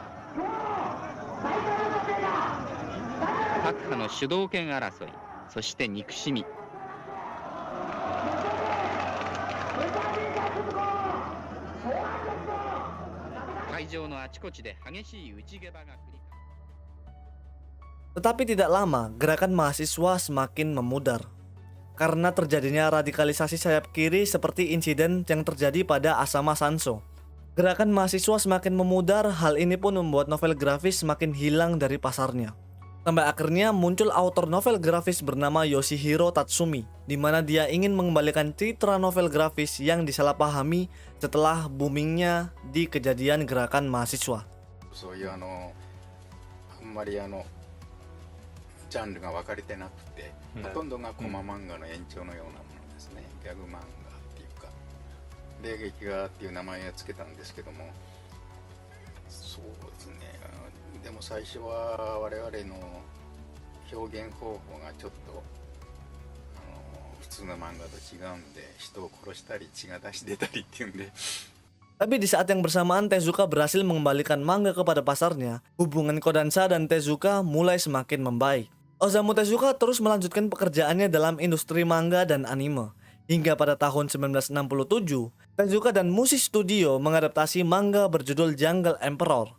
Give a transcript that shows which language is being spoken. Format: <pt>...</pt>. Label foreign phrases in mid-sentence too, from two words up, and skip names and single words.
<ja>各派の主導権争い、そして憎しみ。会場のあちこちで激しい内ゲバが繰り返。</ja> <id>Tetapi tidak lama, gerakan mahasiswa semakin memudar. Karena terjadinya radikalisasi sayap kiri seperti insiden yang terjadi pada Asama Sanso. Gerakan mahasiswa semakin memudar, hal ini pun membuat novel grafis semakin hilang dari pasarnya. Sampai akhirnya muncul autor novel grafis bernama Yoshihiro Tatsumi, di mana dia ingin mengembalikan citra novel grafis yang disalahpahami setelah boomingnya di kejadian gerakan mahasiswa.</id> <ja>ジャンルが分かれてなくて、ほとんどがコマ漫画の延長のようなものですね。ギャグ漫画っていうかで劇画っていう名前をつけたんですけども、そうですね。でも最初は我々の表現方法がちょっと普通の漫画と違うんで、人を殺したり血が出し出たりっていうんで。</ja> <id>Tapi di saat yang bersamaan Tezuka berhasil mengembalikan manga kepada pasarnya, hubungan Kodansha dan Tezuka mulai semakin membaik. Osamu Tezuka terus melanjutkan pekerjaannya dalam industri manga dan anime. Hingga pada tahun 1967, Tezuka dan Mushi Studio mengadaptasi manga berjudul Jungle Emperor.</id>